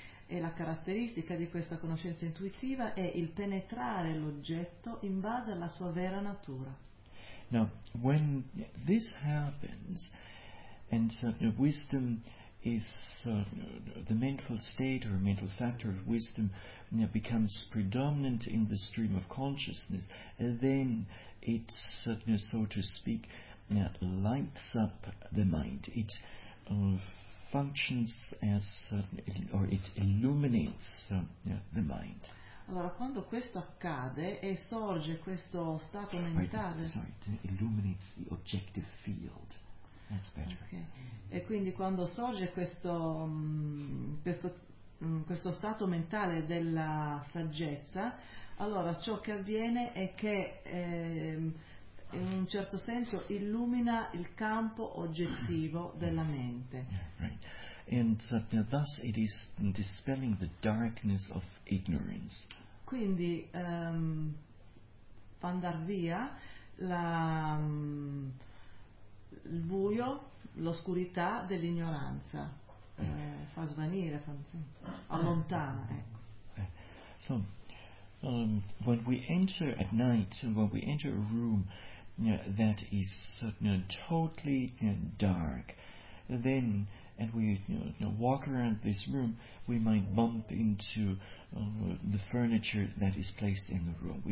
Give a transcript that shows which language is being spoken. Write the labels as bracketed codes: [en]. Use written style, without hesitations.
[it] E la caratteristica di questa conoscenza intuitiva è il penetrare l'oggetto in base alla sua vera natura. [en] Now, when this happens, and wisdom is the mental state or mental factor of wisdom becomes predominant in the stream of consciousness, and then it, so to speak, lights up the mind. It functions as or it illuminates the mind. [it] Allora, quando questo accade e sorge questo stato mentale, [en] it illuminates the objective field. Okay. [it] E quindi quando sorge questo stato mentale della saggezza, allora ciò che avviene è che in un certo senso illumina il campo oggettivo della mente. [en] Yeah, right. And thus it is dispelling the darkness of ignorance. [it] Quindi fa andar via il buio, l'oscurità dell'ignoranza, fa svanire, allontana. [en] So, when we enter at night, when we enter a room that is totally dark, then, and we walk around this room, we might bump into the furniture that is placed in the room.